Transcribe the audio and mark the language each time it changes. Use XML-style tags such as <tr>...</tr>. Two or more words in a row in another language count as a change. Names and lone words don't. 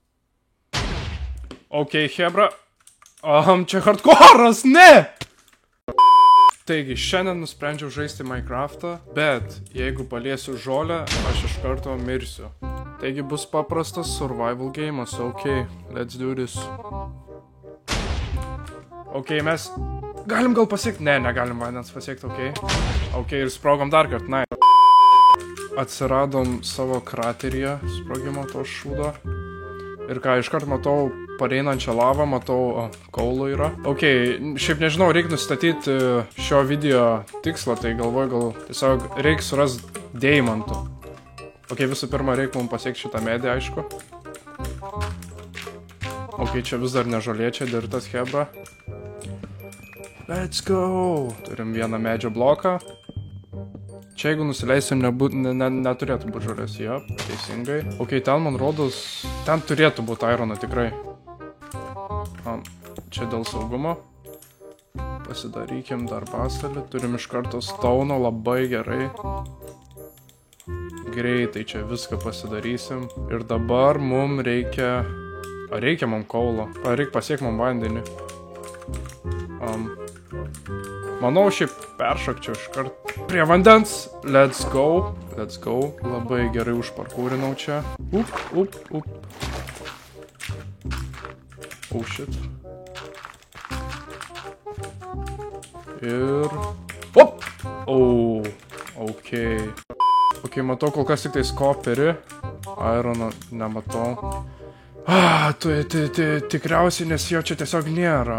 <lt>Ok, Hebra. Čia hardcore'as, ne! Taigi, šiandien nusprendžiau žaisti Minecraftą, bet jeigu paliesiu žolę, aš iš karto mirsiu. Taigi bus paprastas</lt> <en>survival game'as, ok, let's do this.</en> <lt>Ok, mes galim gal pasiekti? Ne, negalim vandens pasiekti, ok. Ok, ir sprogom dar kartą, na. Atsiradom savo krateryje sprogimo to šūdo. Ir ką, iškart matau pareinančią lavą, matau, kaulų yra. Ok, šiaip nežinau, reikia nustatyti šio video tikslą, tai galvoju, gal tiesiog reikia surasti deimantų. Ok, visų pirma, reikia mums pasiekti šitą medį, aišku. Ok, čia vis dar nežolė, čia dirtas Hebra.</lt> <en>Let's go!</en> <lt>Turim vieną medžio bloką. Čia jeigu nusileisim, neturėtų būti žolės, jo, teisingai. Ok, ten man rodos, ten turėtų būti irono tikrai. Čia dėl saugumo. Pasidarykim dar pasalį, turim iš karto stauno, labai gerai. Greitai čia viską pasidarysim. Ir dabar mums reikia... Ar reikia mums kaulo? Ar reikia pasiekti mums vandenį? Manau, šiaip peršokčiau iškart prie vandens.</lt> <en>Let's go. Let's go.</en> <lt>Labai gerai užparkūrinau čia.</lt> <en>Up. Oh shit.</en> <lt>Ir... Op!</lt> <en>Oh, ok.</en> <lt>Ok, matau kol kas tik tais koperį. Irono nematau. Tikriausiai, nes jo čia tiesiog nėra.</lt>